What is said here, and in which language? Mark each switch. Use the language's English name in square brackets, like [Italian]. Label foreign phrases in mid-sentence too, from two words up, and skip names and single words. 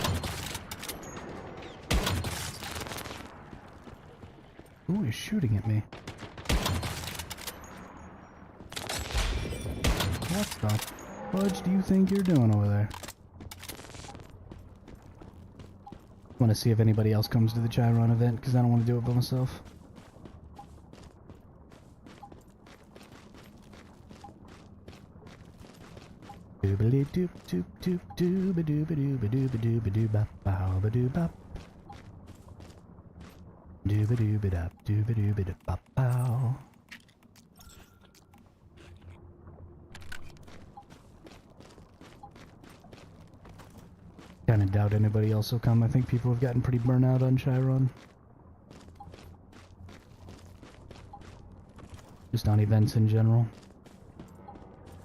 [English] Who is shooting at me? What the fudge do you think you're doing over there? Want to see if anybody else comes to the Chiron event, because I don't want to do it by myself. Doobly doop doop doop dooba dooba dooba dooba dooba dooba bow ba dooba. Dooba dooba dop dooba dooba dop bop bow. Kinda doubt anybody else will come. I think people have gotten pretty burnt out on Chiron. Just on events in general.